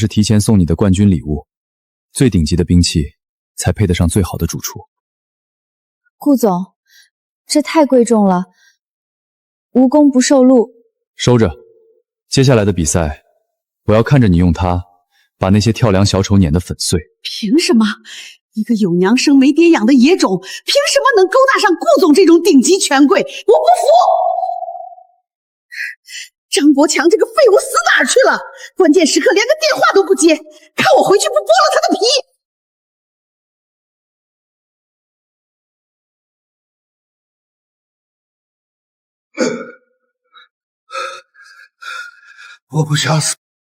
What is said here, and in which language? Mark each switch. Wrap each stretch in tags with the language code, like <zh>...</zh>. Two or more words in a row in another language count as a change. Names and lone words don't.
<zh>提前送你的冠軍禮物，最頂級的兵器才配得上最好的主廚。顧總，這太貴重了，無功不受祿。收着，接下來的比賽，我要看着你用它把那些跳梁小丑碾得粉碎。憑什麼？一個有娘生沒爹養的野種，憑什麼能勾搭上顧總這種頂級權貴？我不服！張國強這個廢物死哪兒去了？關鍵時刻連個電話都不接，看我回去不剝了他的皮！我不想死。</zh>